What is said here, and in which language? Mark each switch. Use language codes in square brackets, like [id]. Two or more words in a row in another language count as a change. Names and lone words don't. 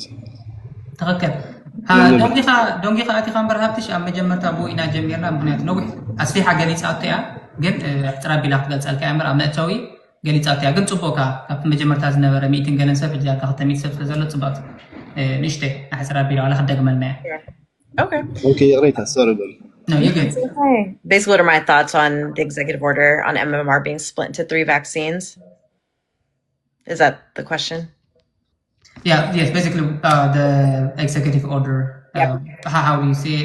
[ti] ተኸከል ዶንጊኻ ኣቲኻ እምበር ሃብትሽ ኣብ መጀመርታ ብኡ ኢና ጀሚርና ምክንያቱ ነዊሕ ኣስፊሓ ገሊፃቶ እያ ግን እሕትራብ ኢላ ክትገልፀልካ እያ እምበር ኣብ መእተዊ ገሊፃቶ እያ ግን ፅቡቕካ ካብቲ መጀመርታ ዝነበረ 100 ገለን ሰብ ሕጂ ኣካ 200 ሰብ ስለዘሎ ፅቡቕቲ ንእሽተይ ኣሕትራብ ኢላ ዋላ ክደግመልና እያ [en] Okay, great. Sorry. No, you're good. Okay. Basically, what are my thoughts on the executive order on MMR being split into 3 vaccines? Is that the question? Yeah, yes, basically the executive order. How do you see it?